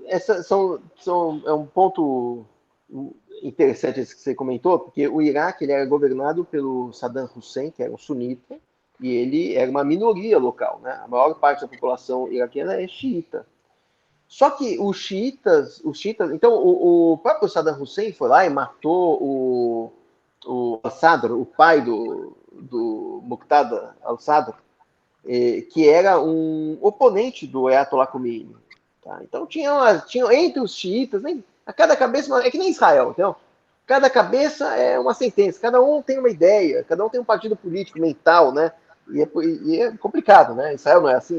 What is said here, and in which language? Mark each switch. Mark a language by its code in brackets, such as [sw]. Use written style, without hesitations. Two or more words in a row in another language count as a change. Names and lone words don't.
[pt] É um ponto interessante isso que você comentou, porque o Iraque ele era governado pelo Saddam Hussein, que era um sunita, e ele era uma minoria local, né? A maior parte da população iraquiana é xiita. Só que os xiitas, então o próprio Saddam Hussein foi lá e matou o al-Sadr, o pai do Muqtada al-Sadr, que era um oponente do Ayatollah Khomeini. Tá? Então tinha entre os xiitas, a cada cabeça, é que nem Israel, entendeu? Cada cabeça é uma sentença, cada um tem uma ideia, cada um tem um partido político mental, né? E é complicado, né? Israel não é assim.